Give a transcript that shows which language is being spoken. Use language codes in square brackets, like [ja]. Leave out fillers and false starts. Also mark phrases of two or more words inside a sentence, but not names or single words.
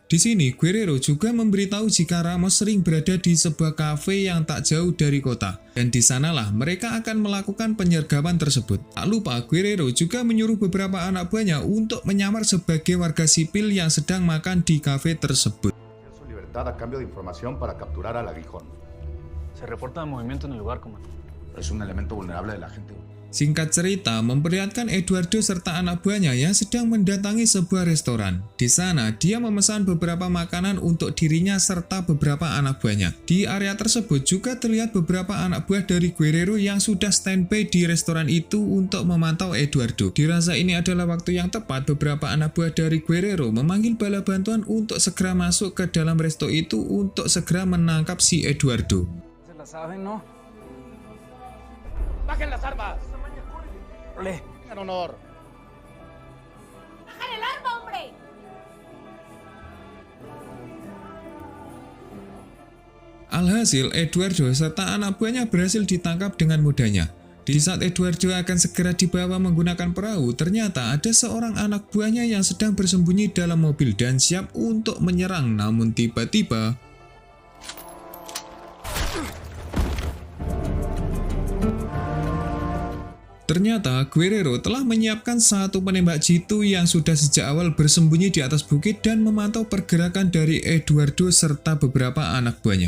[id] Di sini, Guerrero juga memberitahu jika Ramos sering berada di sebuah kafe yang tak jauh dari kota. Dan di sanalah mereka akan melakukan penyergapan tersebut. Tak lupa, Guerrero juga menyuruh beberapa anak buahnya untuk menyamar sebagai warga sipil yang sedang makan di kafe tersebut. [es] Su libertad a cambio de información para capturar al aguijón. Se reporta movimiento en el lugar, comandante. Es un elemento vulnerable de la gente. [id] Singkat cerita, memperlihatkan Eduardo serta anak buahnya yang sedang mendatangi sebuah restoran. Di sana, dia memesan beberapa makanan untuk dirinya serta beberapa anak buahnya. Di area tersebut juga terlihat beberapa anak buah dari Guerrero yang sudah standby di restoran itu untuk memantau Eduardo. Dirasa ini adalah waktu yang tepat, beberapa anak buah dari Guerrero memanggil bala bantuan untuk segera masuk ke dalam resto itu untuk segera menangkap si Eduardo. [es] Se la saben, ¿no? ¡Bajen las armas! Ole. En honor. ¡Bajan el arma, hombre! [id] Alhasil, Eduardo serta anak buahnya berhasil ditangkap dengan mudahnya. Di saat Eduardo akan segera dibawa menggunakan perahu, ternyata ada seorang anak buahnya yang sedang bersembunyi dalam mobil dan siap untuk menyerang, namun tiba-tiba ternyata Guerrero telah menyiapkan satu penembak jitu yang sudah sejak awal bersembunyi di atas bukit dan memantau pergerakan dari Eduardo serta beberapa anak buahnya.